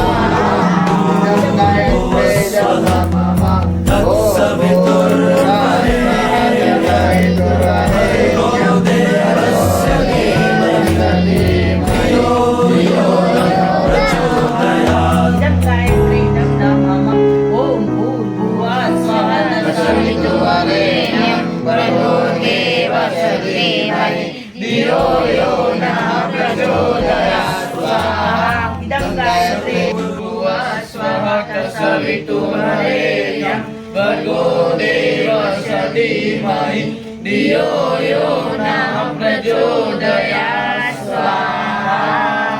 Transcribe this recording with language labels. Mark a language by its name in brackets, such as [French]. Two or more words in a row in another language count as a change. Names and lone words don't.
[Sanskrit] स्वः तत्सवितुर्वरेण्यं भर्गो देवस्य धीमहि धियो यो नः प्रचोदयात्. ओम भूर्भुवः स्वः तत्सवितुर्वरेण्यं भर्गो देवस्य धीमहि धियो यो न प्रचोदयात् स्वाहा इदं गायत्रे भूर्भुवः तत्सवितुर्वरेण्यं भर्गो देवस्य धीमहि धियो यो न प्रचोदयात् स्वाहा